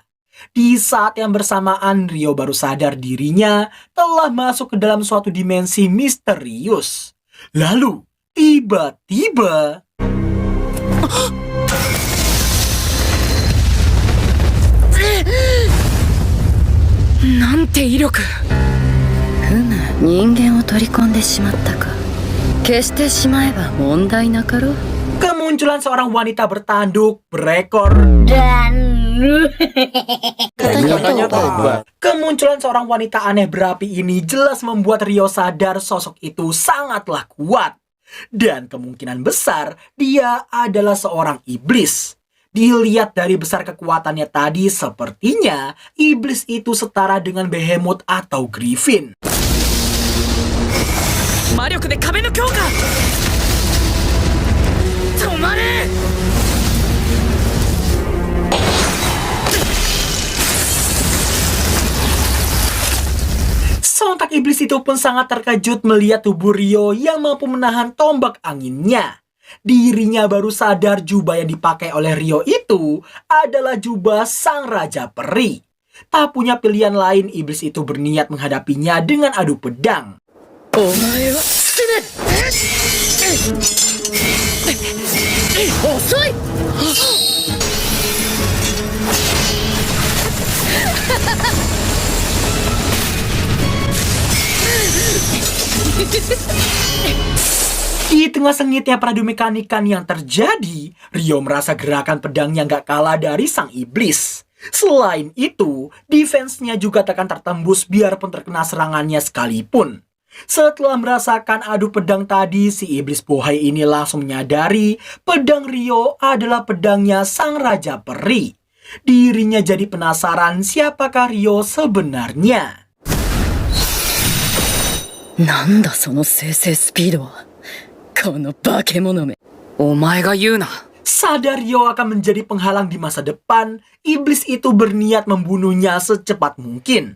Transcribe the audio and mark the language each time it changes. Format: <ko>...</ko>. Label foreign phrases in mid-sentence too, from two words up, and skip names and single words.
<id>Di saat yang bersamaan, Rio baru sadar dirinya telah masuk ke dalam suatu dimensi misterius. Lalu, tiba-tiba...</id> <ja>なんて威力。ふむ、人間を取り込んでしまったか。消してしまえば問題なかろう。</ja> <id>Kemunculan seorang wanita bertanduk, berekor, Dan kemunculan seorang wanita aneh berapi ini jelas membuat Rio sadar sosok itu sangatlah kuat. Dan kemungkinan besar dia adalah seorang iblis. Dilihat dari besar kekuatannya tadi, sepertinya iblis itu setara dengan Behemoth atau Griffin.</id> <ja>魔力で壁の強化止まれ</ja> <id>Sontak iblis itu pun sangat terkejut melihat tubuh Rio yang mampu menahan tombak anginnya. Dirinya baru sadar jubah yang dipakai oleh Rio itu adalah jubah sang Raja Peri. Tak punya pilihan lain, iblis itu berniat menghadapinya dengan adu pedang.</id> <ja>お前は死ね遅い</ja> <id>Di tengah sengitnya peradu mekanikan yang terjadi, Rio merasa gerakan pedangnya gak kalah dari sang iblis. Selain itu, defense-nya juga takkan tertembus biarpun terkena serangannya sekalipun. Setelah merasakan adu pedang tadi, si iblis bohai ini langsung menyadari pedang Rio adalah pedangnya sang Raja Peri. Dirinya jadi penasaran siapakah Rio sebenarnya.</id> <ja>なんだその生成スピードは。この化け物め。お前が言うな。</ja> <id>Sadar Rio akan menjadi penghalang di masa depan, iblis itu berniat membunuhnya secepat mungkin.</id>